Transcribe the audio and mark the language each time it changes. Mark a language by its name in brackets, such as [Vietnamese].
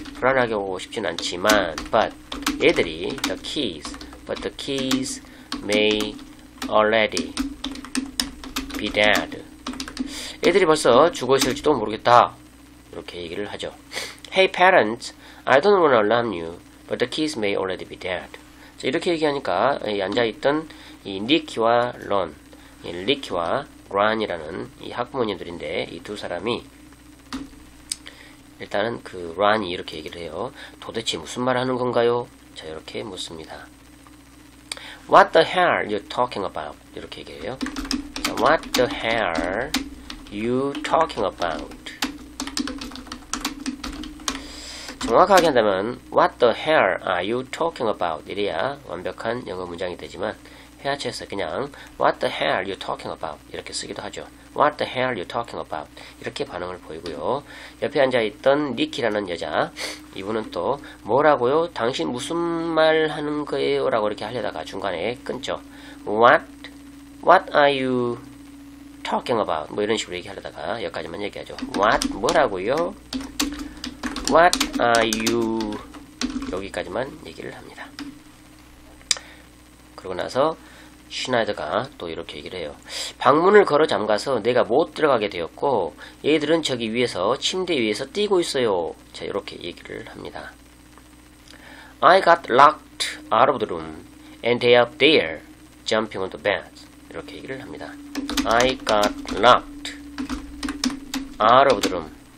[Korean] 불안하게 오고 싶진 않지만, [English] but [Korean] 얘들이 [English] but the keys may already be dead. [Korean] 얘들이 벌써 죽어 있을지도 모르겠다. 이렇게 얘기를 하죠. [English] Hey parents, I don't wanna alarm you, but the keys may already be dead. [Korean] 자, 이렇게 얘기하니까 앉아있던 이 니키와 런, 리키와 란이라는 이 학부모님들인데 이 두 사람이 일단은 그 란이 이렇게 얘기를 해요. 도대체 무슨 말 하는 건가요? 자, 이렇게 묻습니다. [English] What the hell you talking about? [Korean] 이렇게 얘기해요. 자, [English] What the hell you talking about? [Korean] 정확하게 한다면 [English] What the hell are you talking about? [Korean] 이래야 완벽한 영어 문장이 되지만 회화체에서 그냥 [English] What the hell are you talking about? [Korean] 이렇게 쓰기도 하죠. [English] What the hell are you talking about? [Korean] 이렇게 반응을 보이고요. 옆에 앉아있던 니키라는 여자, 이분은 또 뭐라고요? 당신 무슨 말 하는 거예요? 라고 이렇게 하려다가 중간에 끊죠. [English] What are you talking about? [Korean] 뭐 이런 식으로 얘기하려다가 여기까지만 얘기하죠. [English] What? [Korean] 뭐라고요? [English] What are you? [Korean] 여기까지만 얘기를 합니다. 그러고 나서 슈나이더가 또 이렇게 얘기를 해요. 방문을 걸어 잠가서 내가 못 들어가게 되었고 얘들은 저기 위에서 침대 위에서 뛰고 있어요. 자, 이렇게 얘기를 합니다. [English] I got locked out of the room and they are up there jumping on the bed. [Korean] 이렇게 얘기를 합니다. [English] I got locked out of the room.